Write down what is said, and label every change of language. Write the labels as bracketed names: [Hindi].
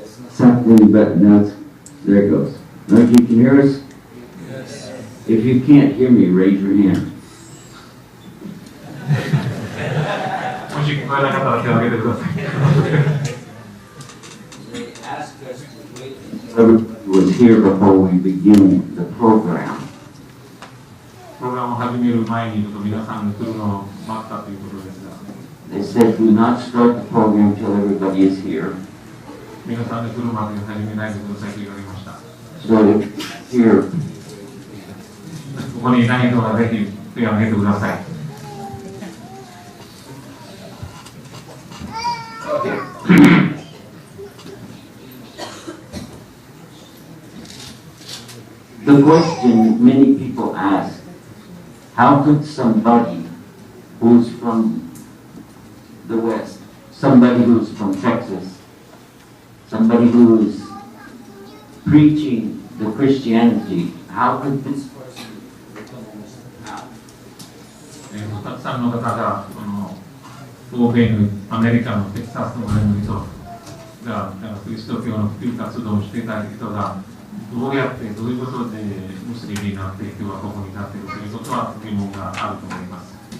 [English] Something, but no, there it goes. Now, if you can hear us? Yes. If you can't hear me, raise your hand. [Japanese] もし聞こえなかったら手を挙げてください。 [English] They asked us to wait. Everybody was here before we begin the program. [Japanese] プログラムを始める前に皆さんが来るのを待ったということですが、 [English] They said, do not start the program till everybody is here. [Japanese] 皆さんが来るまでに始めないでくださいと言われました。 [English] So here, [Japanese] ここにいない人はぜひ手を挙げてください。 [English] the question many people ask, how could somebody who's from the West, somebody who's from Texas, somebody who's preaching the Christianity, how could this person become a Muslim? How? [Japanese] たくさんの方が欧米のアメリカのテキサスの人がキリスト教の普及活動をしていた人がどうやってどういうことでムスリムになって今日はここに立っているということは疑問があると思います。